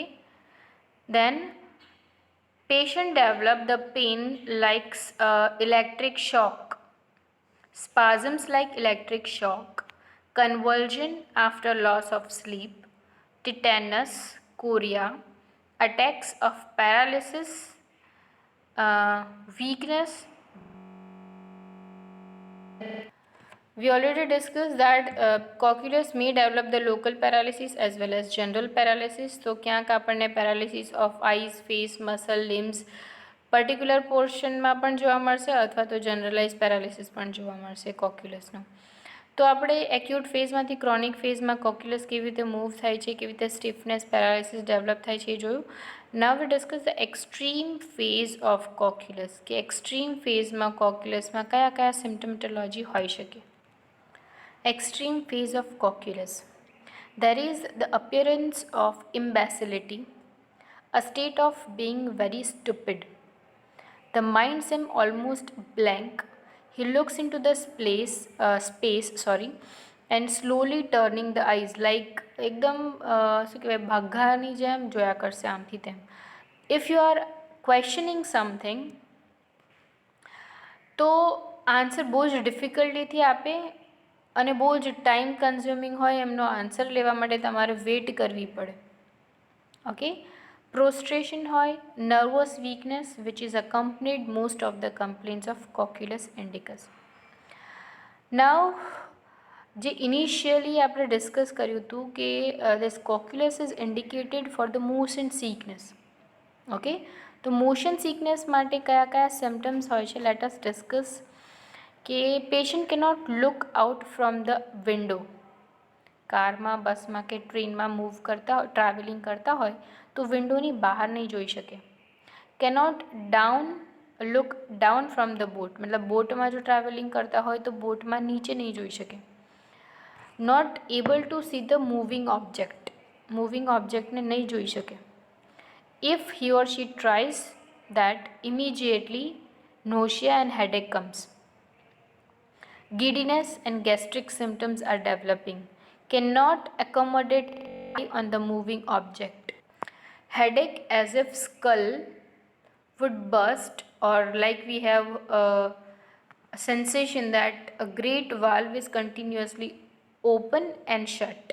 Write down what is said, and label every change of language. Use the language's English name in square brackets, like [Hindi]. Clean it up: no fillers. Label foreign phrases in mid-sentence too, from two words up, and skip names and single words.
[English] Then patient develop the pain like electric shock, spasms like electric shock, convulsion after loss of sleep, tetanus, chorea, attacks of paralysis, weakness. We already discussed that coculus may develop the local paralysis as well as general paralysis. [Gujarati] તો ક્યાંક આપણને [English] paralysis of eyes, face, muscle, limbs [Gujarati] પર્ટિક્યુલર પોર્શનમાં પણ જોવા મળશે અથવા તો [English] generalize paralysis [Gujarati] પણ જોવા મળશે કોક્યુલસનો. તો આપણે એક્યુટ ફેઝમાંથી ક્રોનિક ફેઝમાં કોક્યુલસ કેવી રીતે મૂવ થાય છે, કેવી રીતે [English] stiffness paralysis develop [Gujarati] થાય છે એ જોયું. [English] now we discuss the extreme phase of coculus, [Gujarati] કે એક્સ્ટ્રીમ ફેઝમાં કોક્યુલસમાં કયા કયા સિમ્ટમેટોલોજી હોઈ શકે. [English] Extreme phase of coculus. There is the appearance of imbecility, a state of being very stupid. The mind seems almost blank. He looks into the space, and slowly turning the eyes like [Gujarati] એકદમ શું કહેવાય ભાગાની જેમ જોયા કરશે આમથી તેમ. [English] If you are questioning something [Gujarati] તો આન્સર બહુ જ ડિફિકલ્ટીથી આપે અને બહુ જ [English] time consuming [Gujarati] હોય એમનો આન્સર લેવા માટે તમારે વેઇટ કરવી પડે. [English] okay. prostration હોય, nervous weakness which is accompanied most of the complaints of coculus indicus. Now, [Gujarati] જે ઇનિશિયલી આપણે ડિસ્કસ કર્યું હતું કે [English] this coculus is indicated for the motion sickness. [Gujarati] ઓકે, તો [English] motion sickness [Gujarati] માટે કયા કયા સિમ્ટમ્સ હોય છે, [English] let us discuss. કે પેશન્ટ cannot look out from the window. [Gujarati] કારમાં, બસમાં કે ટ્રેનમાં મૂવ કરતા ટ્રાવેલિંગ કરતા હોય તો વિન્ડોની બહાર નહીં જોઈ શકે. [English] cannot look down from the boat, [Gujarati] મતલબ બોટમાં જો ટ્રાવેલિંગ કરતા હોય તો બોટમાં નીચે નહીં જોઈ શકે. [English] not able to see the moving objectને [Gujarati] નહીં જોઈ શકે. [English] If he or she tries that, immediately nausea and headache comes. Giddiness and gastric symptoms are developing. Cannot accommodate on the moving object. Headache as if skull would burst, or like we have a sensation that a great valve is continuously open and shut.